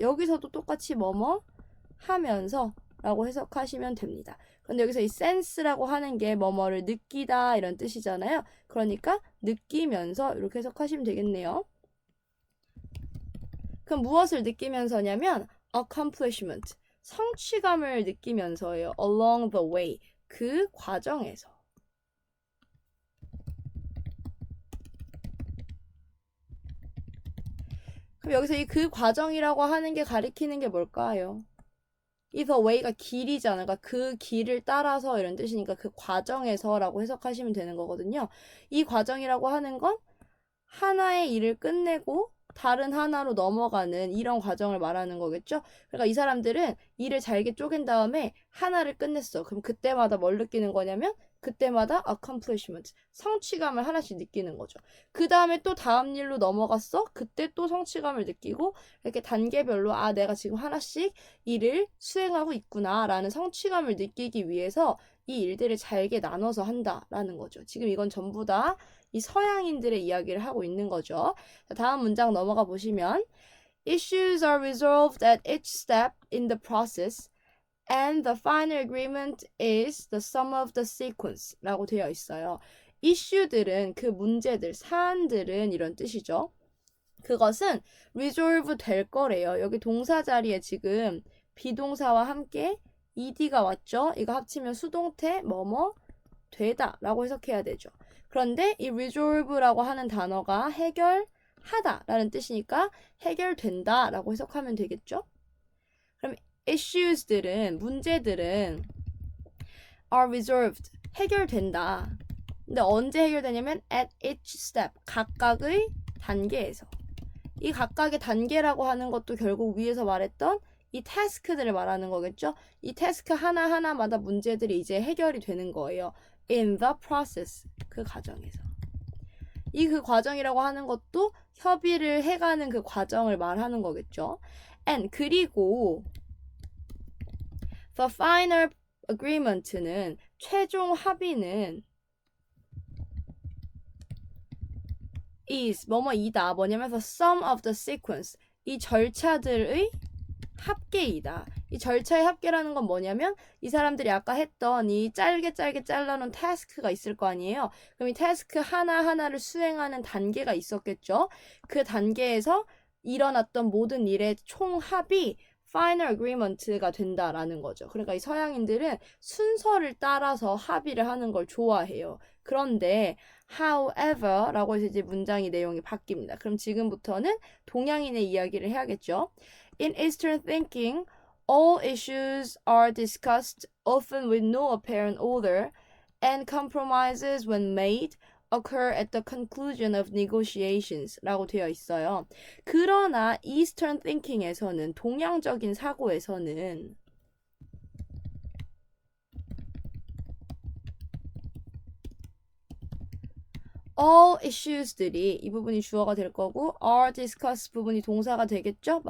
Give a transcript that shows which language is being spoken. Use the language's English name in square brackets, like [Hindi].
[Korean] 여기서도 똑같이 뭐뭐 하면서 라고 해석하시면 됩니다. 그런데 여기서 이 sense라고 하는 게 뭐뭐를 느끼다 이런 뜻이잖아요. 그러니까 느끼면서 이렇게 해석하시면 되겠네요. 그럼 무엇을 느끼면서냐면 accomplishment, 성취감을 느끼면서예요. [English] along the way, [Korean] 그 과정에서. 그럼 여기서 이 그 과정이라고 하는 게 가리키는 게 뭘까요? 이 the way가 길이잖아. 그러니까 그 길을 따라서 이런 뜻이니까 그 과정에서라고 해석하시면 되는 거거든요. 이 과정이라고 하는 건 하나의 일을 끝내고 다른 하나로 넘어가는 이런 과정을 말하는 거겠죠? 그러니까 이 사람들은 일을 잘게 쪼갠 다음에 하나를 끝냈어. 그럼 그때마다 뭘 느끼는 거냐면 그때마다 accomplishment, 성취감을 하나씩 느끼는 거죠. 그 다음에 또 다음 일로 넘어갔어? 그때 또 성취감을 느끼고 이렇게 단계별로 아 내가 지금 하나씩 일을 수행하고 있구나 라는 성취감을 느끼기 위해서 이 일들을 잘게 나눠서 한다라는 거죠. 지금 이건 전부 다 이 서양인들의 이야기를 하고 있는 거죠. 다음 문장 넘어가 보시면 [English] Issues are resolved at each step in the process and the final agreement is the sum of the sequence [Korean] 라고 되어 있어요. 이슈들은 그 문제들, 사안들은 이런 뜻이죠. 그것은 resolve 될 거래요. 여기 동사 자리에 지금 비동사와 함께 ed가 왔죠. 이거 합치면 수동태 뭐뭐 되다 라고 해석해야 되죠. 그런데 이 resolve라고 하는 단어가 해결하다 라는 뜻이니까 해결된다 라고 해석하면 되겠죠. 그럼 issues들은 문제들은 [English] are resolved [Korean] 해결된다. 근데 언제 해결되냐면 [English] at each step [Korean] 각각의 단계에서. 이 각각의 단계라고 하는 것도 결국 위에서 말했던 이 태스크들을 말하는 거겠죠. 이 태스크 하나하나마다 문제들이 이제 해결이 되는 거예요. [English] in the process [Korean] 그 과정에서. 이 그 과정이라고 하는 것도 협의를 해가는 그 과정을 말하는 거겠죠. [English] and [Korean] 그리고 [English] the final agreement는 [Korean] 최종 합의는 [English] is [Korean] 뭐뭐이다. [English] 뭐냐면 the sum of the sequence [Korean] 이 절차들의 합계이다. 이 절차의 합계라는 건 뭐냐면 이 사람들이 아까 했던 이 짧게 잘라놓은 태스크가 있을 거 아니에요. 그럼 이 태스크 하나하나를 수행하는 단계가 있었겠죠. 그 단계에서 일어났던 모든 일의 총합이 final agreement가 된다라는 거죠. 그러니까 이 서양인들은 순서를 따라서 합의를 하는 걸 좋아해요. 그런데 however 라고 해서 이제 문장의 내용이 바뀝니다. 그럼 지금부터는 동양인의 이야기를 해야겠죠. [English] In Eastern thinking, all issues are discussed often with no apparent order, and compromises when made occur at the conclusion of negotiations [Korean] 라고 되어 있어요. 그러나 Eastern thinking에서는 동양적인 사고에서는 all issues들이 이 부분이 주어가 될 거고 [English] are discussed [Korean] 부분이 동사가 되겠죠?